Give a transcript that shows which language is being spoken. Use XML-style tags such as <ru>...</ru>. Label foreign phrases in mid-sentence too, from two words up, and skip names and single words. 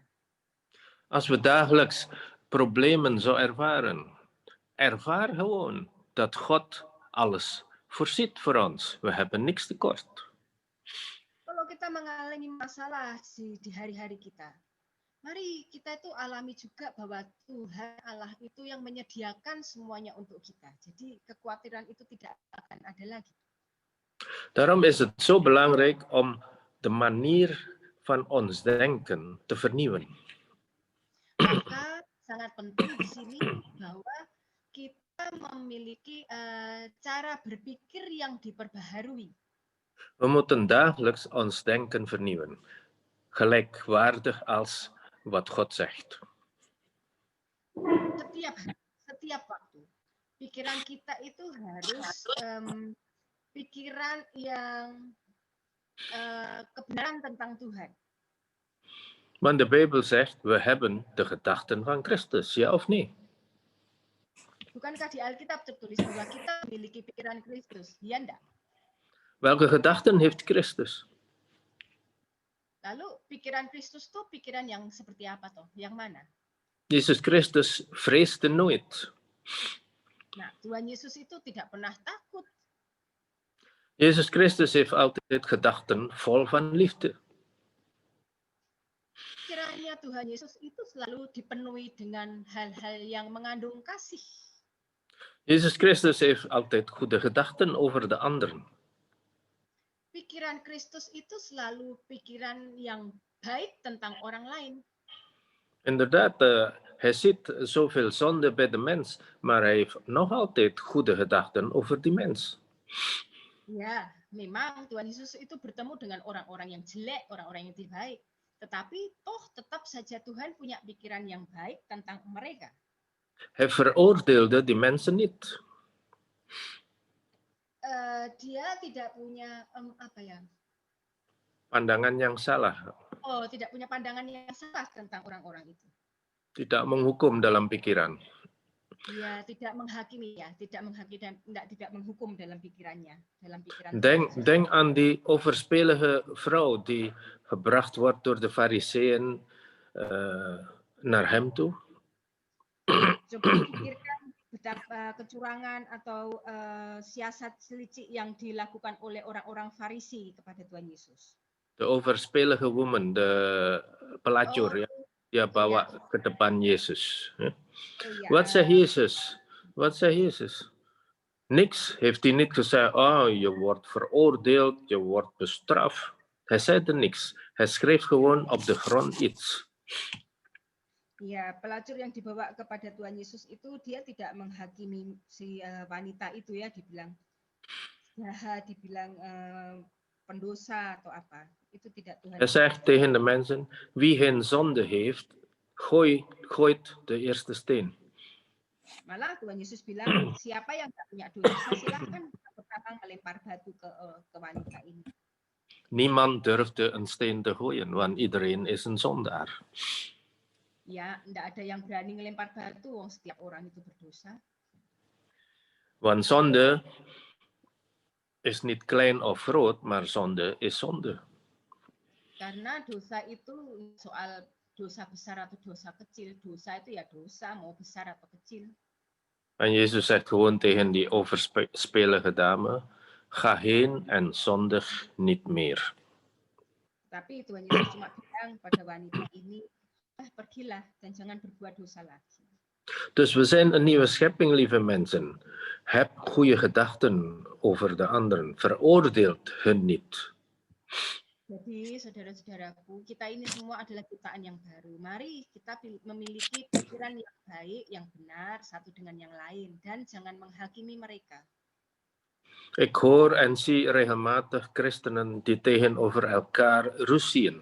<nl>Als we dagelijks problemen zo ervaren, ervaar gewoon dat God alles voorziet voor ons. We hebben niks tekort.</nl> <id>Kalau kita mengalami masalah di hari-hari kita, mari kita itu alami juga bahwa Tuhan Allah itu yang menyediakan semuanya untuk kita. Jadi kekhawatiran itu tidak akan ada lagi.</id> <nl>Daarom is het zo belangrijk om de manier van ons denken te vernieuwen.</nl> <id>Maka sangat penting di sini bahwa kita memiliki cara berpikir yang diperbaharui.</id> <nl>We moeten dagelijks ons denken vernieuwen, gelijkwaardig als wat God zegt.</nl> <id>Setiap waktu, pikiran kita itu harus pikiran yang kebenaran tentang Tuhan.</id> <nl>Want de Bijbel zegt, we hebben de gedachten van Christus, ja of nee?</nl> <id>Bukankah di Alkitab tertulis bahwa kita memiliki pikiran Kristus? Ya enggak?</id> <nl>Welke gedachten heeft Christus?</nl> <id>Lalu pikiran Kristus tuh pikiran yang seperti apa toh? Yang mana?</id> <nl>Jezus Christus vreesde nooit.</nl> <id>Nah, Tuhan Yesus itu tidak pernah takut.</id> <nl>Jezus Christus heeft altijd gedachten vol van liefde.</nl> <id>Pikirannya Tuhan Yesus itu selalu dipenuhi dengan hal-hal yang mengandung kasih.</id> <nl>Jezus Christus heeft altijd goede gedachten over de anderen.</nl> <id>Pikiran Kristus itu selalu pikiran yang baik tentang orang lain.</id> <nl>Inderdaad, hij ziet zoveel zonde bij de mens, maar hij heeft nog altijd goede gedachten over die mens.</nl> <id>Ya, memang Tuhan Yesus itu bertemu dengan orang-orang yang jelek, orang-orang yang tidak baik. Tetapi toh tetap saja Tuhan punya pikiran yang baik tentang mereka.</id> <nl>Hij veroordeelde die mensen niet.</nl> <id>Dia tidak punya Pandangan yang salah. Oh, tidak punya pandangan yang salah tentang orang-orang itu. Tidak menghukum dalam pikiran. Ya, tidak menghakimi ya, tidak menghakimi dan tidak menghukum dalam pikirannya, dalam pikiran.</id> <nl>Denk aan die overspelige vrouw die gebracht wordt door de fariseeën naar hem toe.</nl> <id>Coba pikirkan betapa kecurangan atau siasat selicik yang dilakukan oleh orang-orang Farisi kepada Tuhan Yesus.</id> <nl>De overspelige woman, de pelacur, ya.</nl> <id>Dia bawa ke depan Yesus.</id> <nl>Ja. Wat zegt Jezus? Wat zegt Jezus? Niks heeft hij niet gezegd. Oh, je wordt veroordeeld, je wordt bestraft. Hij zei er niks. Hij schreef gewoon op de grond iets.</nl> <id>Ya, pelacur yang dibawa kepada Tuhan Yesus itu dia tidak menghakimi si wanita itu ya, dibilang jahat, dibilang pendosa atau apa. Itu tidak Tuhan.</id> <nl>Hij zegt tegen de mensen, wie geen zonde heeft, gooit de eerste steen.</nl> <id>Malah Tuhan Yesus bilang, siapa yang tidak punya dosa, silahkan pertama melempar batu ke wanita ini.</id> <nl>Niemand durfde een steen te gooien, want iedereen is een zondaar.</nl> <id>Ya, tidak ada yang berani melempar batu, setiap orang itu berdosa.</id> <nl>Want zonde is niet klein of groot, maar zonde is zonde.</nl> <id>Karena dosa itu soal dosa besar atau dosa kecil. Dosa itu ya dosa, mau besar atau kecil.</id> <nl>En Jezus zegt gewoon tegen die overspelige dame, ga heen en zondig niet meer.</nl> <id>Tapi Tuhan Yesus cuma bilang pada wanita ini, pergilah dan jangan berbuat dosa lagi.</id> <nl>Dus we zijn een nieuwe schepping, lieve mensen. Heb goede gedachten over de anderen. Veroordeelt hun niet.</nl> <id>Jadi, saudara-saudaraku, kita ini semua adalah ciptaan yang baru. Mari kita memiliki pikiran yang baik, yang benar, satu dengan yang lain. Dan jangan menghakimi mereka.</id> <nl>Ik hoor en zie regelmatig christenen die tegenover elkaar ruzien.</nl>